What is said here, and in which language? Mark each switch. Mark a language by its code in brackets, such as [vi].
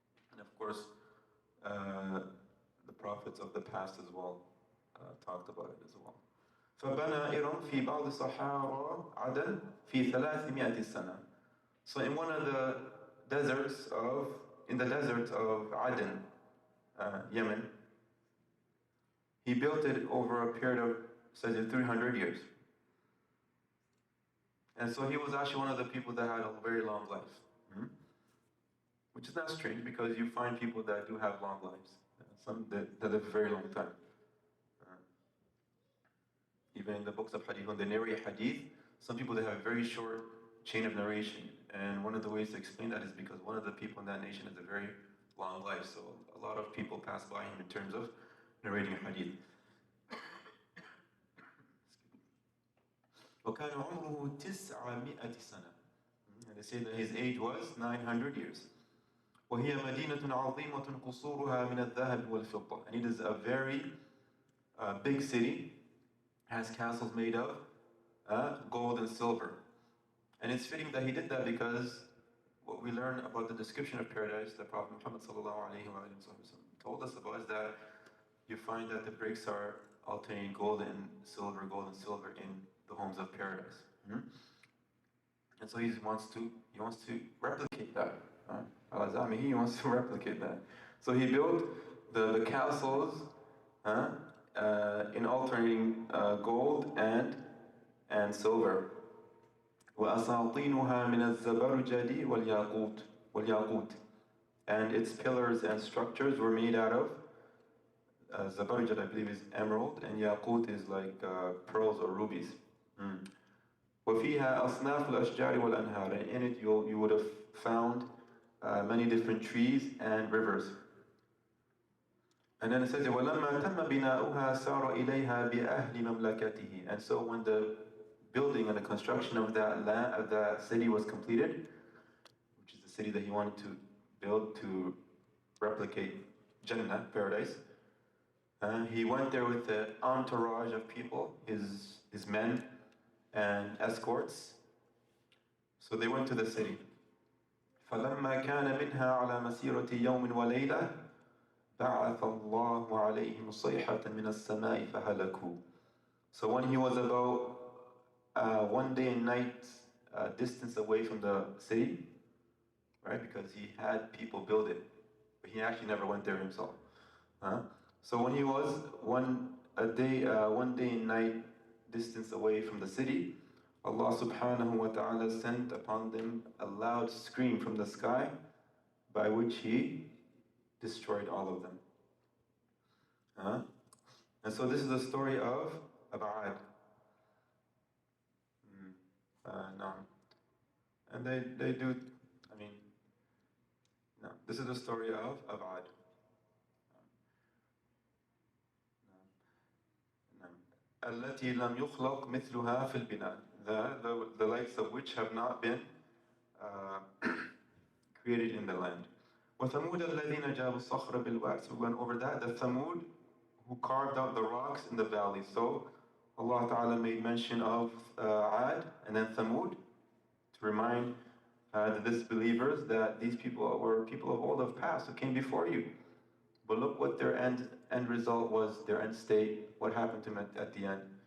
[en] And of course, the prophets of the past as well talked about it as well. [ar] فبنى إرم في بعض صحارى عدن في 300 سنة. [en] So in one of the deserts of Aden, Yemen, he built it over a period of, says it, 300 years. And so he was actually one of the people that had a very long life. Which is not strange because you find people that do have long lives. Some that live a very long time. Even in the books of hadith, when they narrate hadith, some people that have a very short chain of narration. And one of the ways to explain that is because one of the people in that nation has a very long life. So a lot of people pass by him in terms of narrating hadith. [ar] وكان عمره 900 سنة. [en] And they say that his age was 900 years. [ar] وهي مدينة عظيمة قصورها من الذهب والفضة. [en] And it is a very big city, has castles made of gold and silver. And it's fitting that he did that because what we learn about the description of paradise that Prophet Muhammad sallallahu alaihi wasallam told us about is that you find that the bricks are alternating gold and silver in the homes of paradise. And so he wants to replicate that. He wants to replicate that. So he built the castles in alternating gold and silver. [ar] وأساطينها من الزبرجد والياقوت. [en] And its pillars and structures were made out of zabarjad, I believe, is emerald, and yaqut is like pearls or rubies. [ar] وفيها أصناف الأشجار والأنهار. [en] And in it you would have found many different trees and rivers. And then it says, [ar] وَلَمَّا تَمَّ بِنَاؤُهَا سَارَ إِلَيْهَا بِأَهْلِ مَمْلَكَتِهِ. [en] And so when the building and the construction of that city was completed, which is the city that he wanted to build to replicate Jannah, paradise, he went there with an entourage of people, his men and escorts. So they went to the city. [ar] فلما كان منها على مسيرة يوم وليلة بعث الله عليهم صيحة من السماء فهلكوا. [en] So when he was about 1 day and night distance away from the city, right? Because he had people build it, but he actually never went there himself. So when he was 1 day and night distance away from the city, Allah subhanahu wa ta'ala sent upon them a loud scream from the sky by which He destroyed all of them. And so this is the story of Ad. No. And they do, I mean, no. This is the story of Ad. [ar] التي لم يخلق مثلها في البناء. [en] The likes of which have not been created in the land. [ar] وثمود الذين جابوا الصخر بالواد. [en] So we went over that. The Thamud who carved out the rocks in the valley. So Allah Ta'ala made mention of Ad and then Thamud to remind the disbelievers that these people were people of old of past who came before you. But look what their end result was, their end state, what happened to them at the end.